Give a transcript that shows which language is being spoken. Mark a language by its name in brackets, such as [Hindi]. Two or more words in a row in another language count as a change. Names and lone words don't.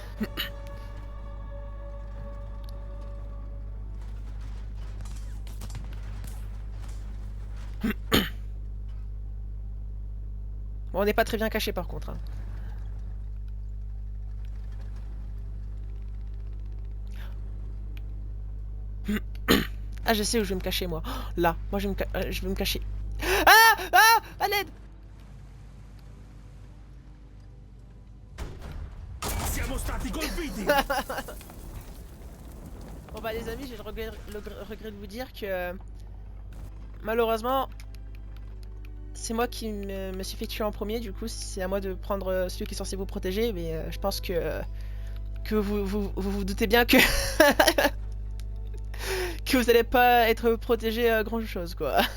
[French] Bon, on n'est pas très bien caché par contre. Hein. Ah, je sais où je vais me cacher moi. Oh, là, moi je vais me cacher. Ah! Ah! À l'aide! [Italian] Siamo stati colpiti! [French] Bon bah les amis, j'ai le regret de vous dire que malheureusement c'est moi qui me suis fait tuer en premier. Du coup c'est à moi de prendre celui qui est censé vous protéger. Mais je pense que vous doutez bien que que vous allez pas être protégé grand chose quoi.